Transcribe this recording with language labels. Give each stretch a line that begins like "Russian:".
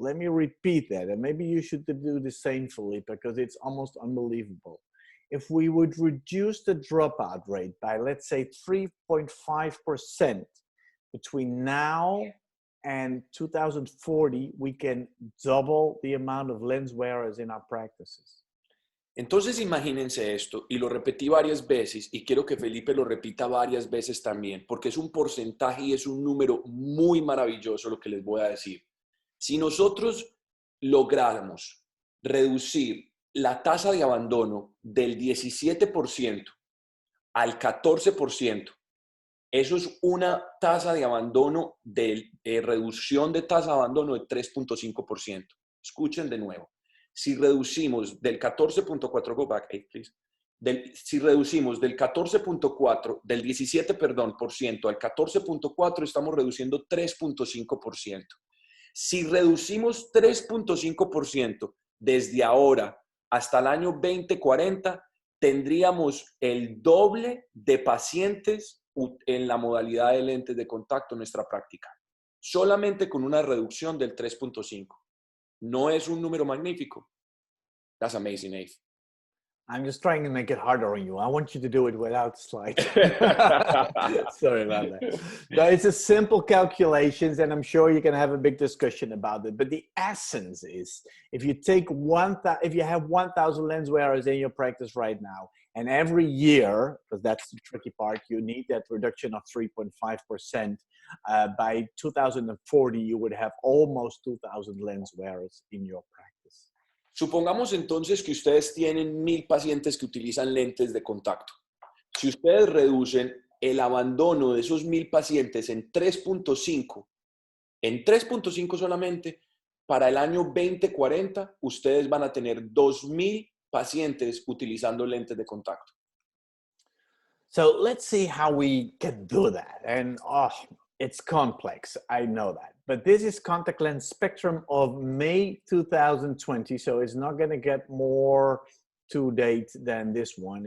English: Let me repeat that, and maybe you should do the same, Philippe, because it's almost unbelievable. If we would reduce the dropout rate by, let's say, 3.5% between now and 2040, we can double the amount of lens wearers in our practices.
Spanish: Entonces imagínense esto, y lo repetí varias veces, y quiero que Felipe lo repita varias veces también, porque es un porcentaje y es un número muy maravilloso lo que les voy a decir. Si nosotros lográramos reducir la tasa de abandono del 17% al 14%, eso es una tasa de abandono, de reducción de tasa de abandono de 3.5%. Escuchen de nuevo. Si reducimos del 14.4,
English: go back 8, please.
Spanish: Si reducimos del 14.4, del 17, perdón, por ciento al 14.4, estamos reduciendo 3.5%. Si reducimos 3.5% desde ahora hasta el año 2040, tendríamos el doble de pacientes en la modalidad de lentes de contacto en nuestra práctica, solamente con una reducción del 3.5. ¿No es un número magnífico?
English: That's amazing, Abe. I'm just trying to make it harder on you. I want you to do it without slides. Sorry about that. No, it's a simple calculations, and I'm sure you can have a big discussion about it. But the essence is, if you have 1,000 lens wearers in your practice right now, and every year, because that's the tricky part, you need that reduction of 3.5%. By 2040, you would have almost 2,000 lens wearers in your practice.
Spanish: Supongamos entonces que ustedes tienen 1,000 pacientes que utilizan lentes de contacto. Si ustedes reducen el abandono de esos 1,000 pacientes en 3.5 solamente, para el año 2040, ustedes van a tener 2,000 pacientes utilizando lentes de contacto.
English: So let's see how we can do that. And it's complex, I know that. But this is contact lens spectrum of May 2020, so it's not going to get more to date than this one.